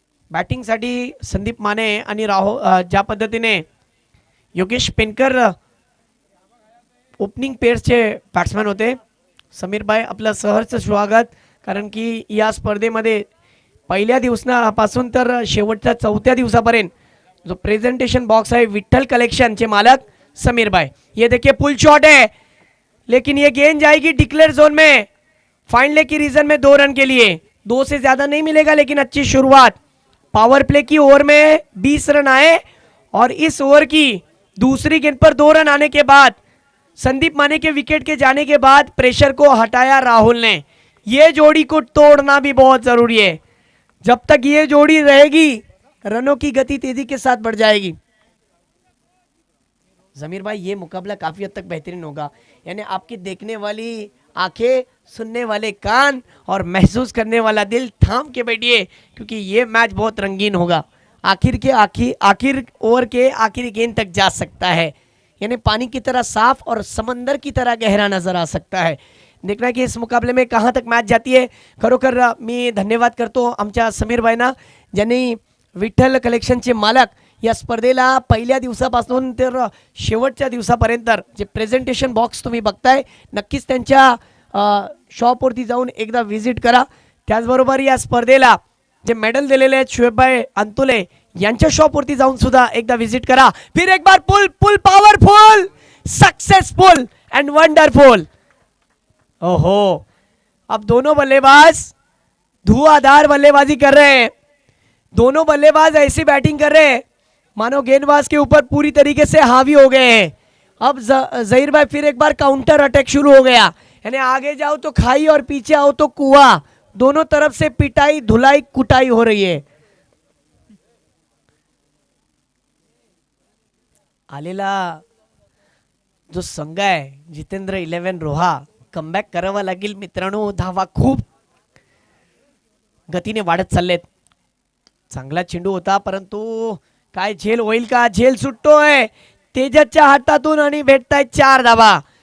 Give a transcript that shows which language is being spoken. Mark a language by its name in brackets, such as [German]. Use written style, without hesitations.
[Marathi] बॅटिंगसाठी संदीप माने आणि ज्या पद्धतीने योगेश पेनकर ओपनिंग पेअर्सचे बॅट्समॅन होते. समीर भाई आपलं सहर्ष स्वागत. कारण की या स्पर्धेमध्ये पहिल्या दिवसापासून तर शेवटच्या 4थ्या दिवसापर्यंत जो प्रेजेंटेशन बॉक्स है विठ्ठल कलेक्शन के मालक समीर भाई. [Hindi] ये देखिए पुल शॉट है लेकिन ये गेंद जाएगी डिक्लेयर जोन में. फाइनल की रीजन में 2 रन के लिए, 2 से ज्यादा नहीं मिलेगा लेकिन अच्छी शुरुआत. पावर प्ले की ओवर में 20 रन आए और इस ओवर की दूसरी गेंद पर 2 रन आने के बाद संदीप माने के विकेट के जाने के बाद प्रेशर को हटाया राहुल ने. ये जोड़ी को तोड़ना भी बहुत जरूरी है. जब तक ये जोड़ी रहेगी रनों की गति तेजी के साथ बढ़ जाएगी. जमीर भाई ये मुकाबला काफी हद तक बेहतरीन होगा. यानी आपकी देखने वाली आंखें, सुनने वाले कान और महसूस करने वाला दिल थाम के बैठिए क्योंकि ये मैच बहुत रंगीन होगा. आखिर ओवर के आखिरी गेंद तक जा सकता है. यानी पानी की तरह साफ और समंदर की तरह गहरा नजर आ सकता है. देखना की इस मुकाबले में कहाँ तक मैच जाती है. [Marathi] खरोखर मी धन्यवाद करतो आमच्या समीर भाईंना ज्यांनी विठ्ठल कलेक्शनचे मालक या स्पर्धेला पहिल्या दिवसापासून तर शेवटच्या दिवसापर्यंत जे प्रेझेंटेशन बॉक्स तुम्ही बघताय नक्कीच त्यांच्या शॉपवरती जाऊन एकदा व्हिजिट करा. त्याचबरोबर या स्पर्धेला जे मेडल दिलेले आहेत शुएबभाई अंतुले यांच्या शॉपवरती जाऊन सुद्धा एकदा व्हिजिट करा. [Hindi] फिर एक बार पुल पावरफुल सक्सेसफुल एंड वंडरफुल. ओहो अब दोनों बल्लेबाज धुआंधार बल्लेबाजी कर रहे हैं. दोनों बल्लेबाज ऐसी बैटिंग कर रहे हैं मानो गेंदबाज के ऊपर पूरी तरीके से हावी हो गए हैं. अब जहीर भाई फिर एक बार काउंटर अटैक शुरू हो गया. यानी आगे जाओ तो खाई और पीछे आओ तो कुआं. दोनों तरफ से पिटाई धुलाई कुटाई हो रही है. [Marathi] आलेला जो संघ आहे जितेंद्र 11 रोहा कमबॅक करावा लागेल मित्रांनो. धावा खूप गतीने वाढत चाललेत. चांगला चेंडू होता परंतु काय झेल होईल का. झेल सुटतोय तेजसच्या हातातून आणि भेटतायत 4 धावा.